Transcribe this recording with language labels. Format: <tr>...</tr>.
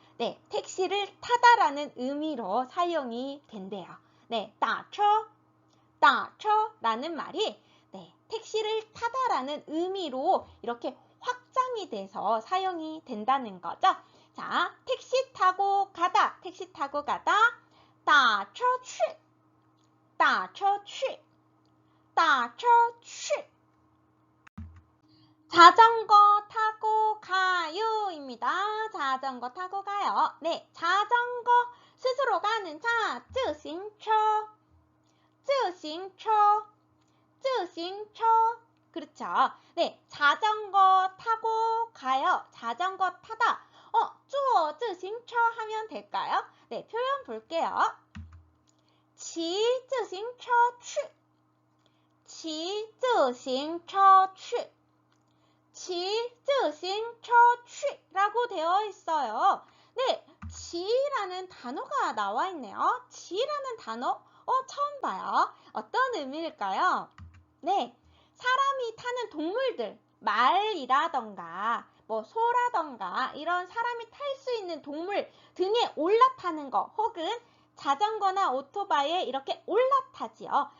<ko>네, 택시를 타다라는 의미로 사용이 된대요. 네, 따처, 따처라는 말이 네, 택시를 타다라는 의미로 이렇게 확장이 돼서 사용이 된다는 거죠. 자, 택시 타고 가다, 택시 타고 가다.</ko> <zh>打车去打车去打车去</zh> <ko>자전거 타고 가요 입니다. 자전거 타고 가요. 네, 자전거 스스로 가는 차,</ko> <zh>自行车自行车自行车</zh> <ko>그렇죠. 네, 자전거 타고 가요. 자전거 타다.</ko> <zh>坐自行车</zh> <ko>하면 될까요? 네, 표현 볼게요.</ko> <zh>骑自行车去骑自行车去骑自行车去</zh> <ko>라고 되어 있어요. 네, 지라는 단어가 나와 있네요. 지라는 단어, 처음 봐요. 어떤 의미일까요? 네, 사람이 타는 동물들, 말이라던가 뭐 소라던가 이런 사람이 탈 수 있는 동물 등에 올라타는 거 혹은 자전거나 오토바이에 이렇게 올라타지요.</ko>